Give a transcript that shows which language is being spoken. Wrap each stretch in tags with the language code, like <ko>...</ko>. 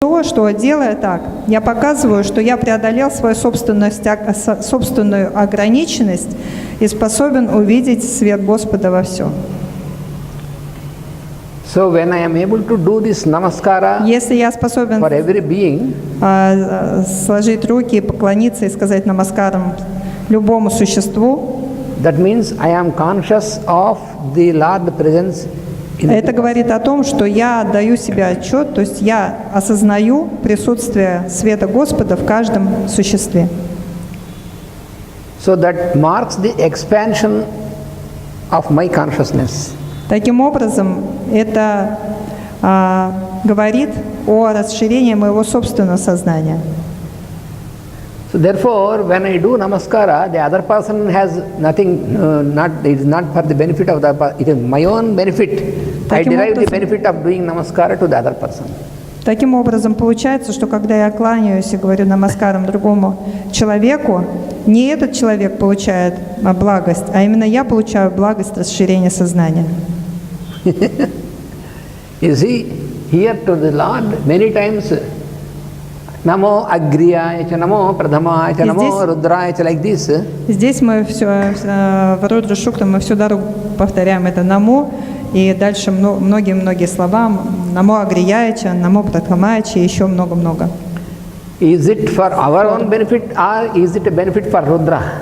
<ru>того, что, делая так, я показываю, что я преодолел свою собственную ограниченность и способен увидеть свет Господа во всем.</ru> <en>So when I am able to do this namaskara</en> <ru>Если я способен</ru> <en>for every being,</en> <ru>сложить руки и поклониться и сказать намаскарам любому существу,</ru> <en>that means I am conscious of the Lord presence in</en> <ru>это говорит о том, что я отдаю себе отчет, то есть я осознаю присутствие света Господа в каждом существе.</ru> <en>So that marks the expansion of my consciousness.</en> <ru>Таким образом, это говорит о расширении моего собственного сознания.</ru> <en>So therefore, when I do namaskara, the other person has nothing, it is not for the benefit of the other, it is my own benefit. I derive the benefit of doing namaskara to the other person.</en> <ru>Таким образом, получается, что когда я кланяюсь и говорю намаскарам другому человеку, не этот человек получает благость, а именно я получаю благость расширения сознания.</ru> <en>You see, here to the Lord, many times, Namo Agriyaya, Namo Pradhamaya, Namo Rudraya, like this.</en> <ru>Здесь мы все, в Рудра Шукта мы всю дорогу повторяем это Намо, и дальше многие-многие слова, Намо Агрияча, Намо Прадхамаяча, и еще много-много.</ru> <en>Is it for our own benefit or is it a benefit for Rudra?</en>